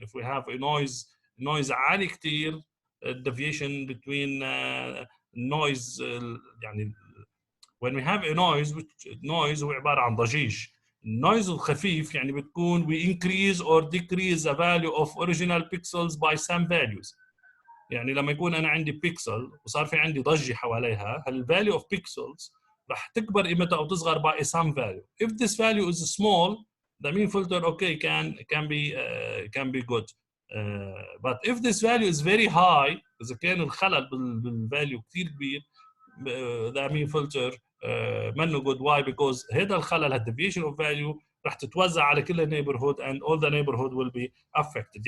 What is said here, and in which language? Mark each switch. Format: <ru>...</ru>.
<en>If we have a noise</en> <ar>عالي كتير,</ar> <en>deviation between noise, يعني when we have a noise, noise</en> <ar>هو عبارة عن ضجيج. النويز الخفيف يعني بتكون</ar> <en>we increase or decrease the value of original pixels by some values.</en> <ar>يعني لما يكون أنا عندي بيكسل وصار في عندي ضجة حواليها,</ar> <en>value of pixels</en> <ar>راح تكبر قيمتها أو تصغر</ar> <en>by some value. If this value is small, the mean filter can be good. But if this value is very high,</en> <ar>إذا كان الخلل بالvalue كثير كبير,</ar> <en>the mean filter</en> <ar>منه</ar> <en>good. Why? Because</en> <ar>هذا الخلل,</ar> <en>deviation of value,</en> <ar>راح تتوزع على كل النيبرهود</ar> <en>and all the neighborhood will be affected.</en>